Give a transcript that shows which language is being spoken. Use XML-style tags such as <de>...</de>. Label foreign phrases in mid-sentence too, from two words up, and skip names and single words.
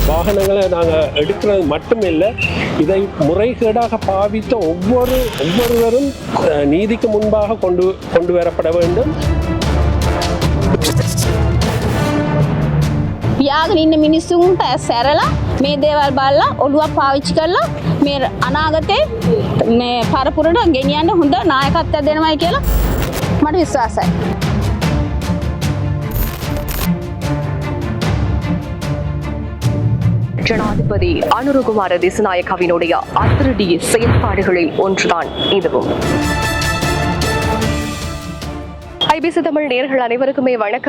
<ta>வாகனங்களை நாங்கள் எடுக்கிறது மட்டுமில்லை, இதை முறைகேடாக பாவித்த ஒவ்வொருவரும் நீதிக்கு முன்பாக கொண்டு வரப்பட வேண்டும்.</ta> <si>පියාගෙන ඉන්න මිනිස්සුන්ට සැරලා මේ දේවල් බලලා ඔළුවක් පාවිච්චි කරලා මේ අනාගතේ මේ පරපුරට ගෙනියන්න හොඳ නායකත්වයක් දෙනවයි කියලා මට විශ්වාසයි.</si> <ta>ஜனாதிபதி அனுரகுமார திசுநாயக்கவினுடைய அதிரடி செயல்பாடுகளில் ஒன்றுதான் இதுவும். ஐபிசி தமிழ் நேயர்கள் அனைவருக்குமே வணக்கம்.</ta>